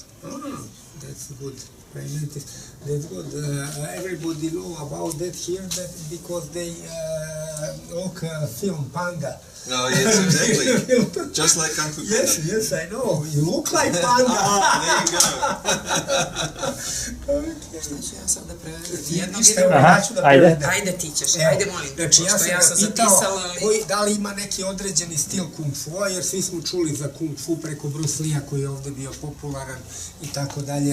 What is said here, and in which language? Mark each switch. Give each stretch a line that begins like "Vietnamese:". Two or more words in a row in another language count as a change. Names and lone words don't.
English: That's good. That's good. Everybody know about that here, because they look film Panda. No, yes, exactly. Just like Kung Fu Panda. Yes, I know. You look like Panda. There you go.
Serbian: Znači, ja sam da prevedem. Ajde ti ćeš, ajde molim te, Znači, pošto ja sam ga pitao zapisala, ali... da li ima neki određeni stil Kung Fu, jer svi smo čuli za Kung Fu preko Bruce Lee-a koji je ovde bio popularan i tako dalje.